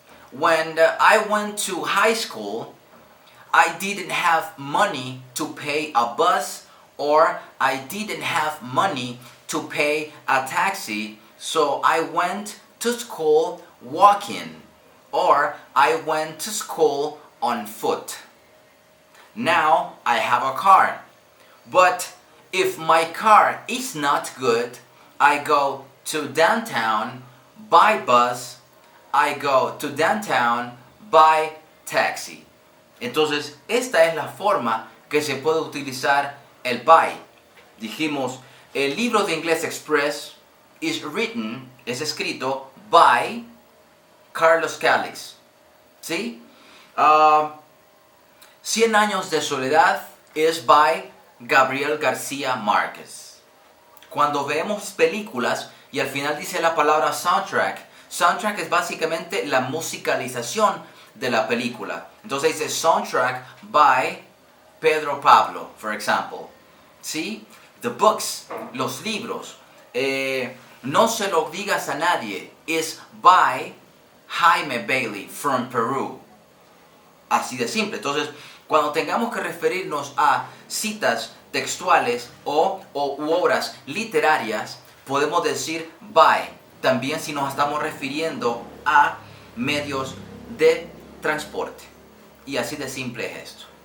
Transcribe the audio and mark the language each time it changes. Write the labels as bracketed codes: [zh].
[en] When I went to high school, I didn't have money to pay a bus or I didn't have money to pay a taxi, so I went to school walking or I went to school on foot. Now I have a car, but if my car is not good, I go to downtown by bus, I go to downtown by taxi. [es] Entonces, esta es la forma que se puede utilizar el by. Dijimos, el libro de Ingles Express es escrito by Carlos Calix. ¿Sí? 100 años de soledad es by Gabriel García Márquez. Cuando vemos películas y al final dice la palabra soundtrack, soundtrack es básicamente la musicalización de la película. Entonces dice soundtrack [en] by Pedro Pablo, for example. [es] ¿Sí? [en] The books, [es] los libros. No se lo digas a nadie. [en] Is by Jaime Bailey from Peru. [es] Así de simple. Entonces, cuando tengamos que referirnos a citas textuales u obras literarias, podemos decir by. También si nos estamos refiriendo a medios de transporte. Y así de simple es esto.